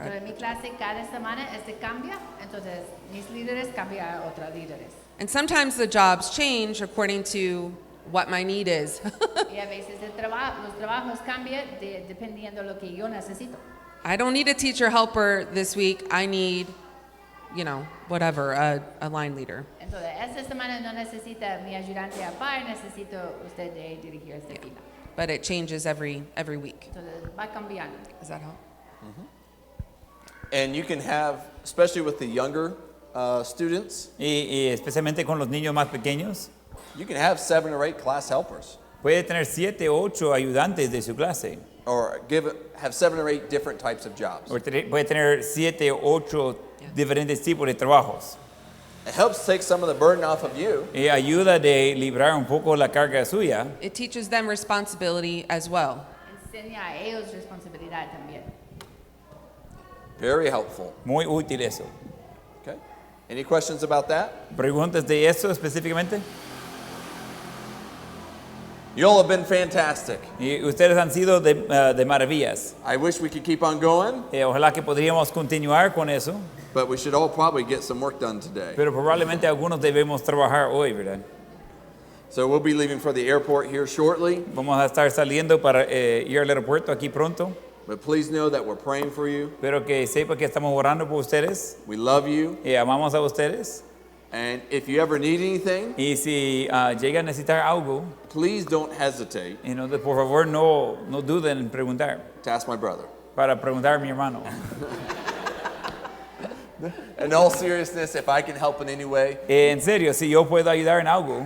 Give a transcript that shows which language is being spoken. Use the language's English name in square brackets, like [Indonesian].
[Spanish] Entonces mi clase cada semana cambia, entonces mis líderes cambian a otros líderes. [English] And sometimes the jobs change according to what my need is. [Spanish] Y a veces los trabajos cambian dependiendo lo que yo necesito. [English] I don't need a teacher helper this week. I need, whatever, a line leader. [Spanish] Entonces, esta semana no necesita mi ayudante a par, necesito usted de dirigir esta fila. [English] But it changes every week. [Spanish] Entonces, va cambiando. [English] Does that help? And you can have, especially with the younger students, [Spanish] Y especialmente con los niños más pequeños. [English] you can have 7 or 8 class helpers. [Spanish] Puede tener 7 o 8 ayudantes de su clase. [English] Or have 7 or 8 different types of jobs. [Spanish] O puede tener 7 o 8 diferentes tipos de trabajos. [English] It helps take some of the burden off of you. [Spanish] Y ayuda de librar un poco la carga suya. [English] It teaches them responsibility as well. [Spanish] Enseña a ellos responsabilidad también. [English] Very helpful. [Spanish] Muy útil eso. [English] Okay. Any questions about that? [Spanish] ¿Preguntas de eso específicamente? [English] You all have been fantastic. [Spanish] Y ustedes han sido de maravillas. [English] I wish we could keep on going, [Spanish] Ojalá que podríamos continuar con eso. [English] but we should all probably get some work done today. [Spanish] Pero probablemente algunos debemos trabajar hoy, ¿verdad? [English] So we'll be leaving for the airport here shortly, [Spanish] Vamos a estar saliendo para ir al aeropuerto aquí pronto. [English] but please know that we're praying for you. [Spanish] Pero que sepa que estamos orando por ustedes. [English] We love you, [Spanish] Y amamos a ustedes. [English] and if you ever need anything, [Spanish] Y si llega a necesitar algo, [English] please don't hesitate [Spanish] por favor no duden en preguntar. [English] to ask my brother. [Spanish] Para preguntar a mi hermano. [English] In all seriousness, if I can help in any way, [Spanish] En serio, si yo puedo ayudar en algo,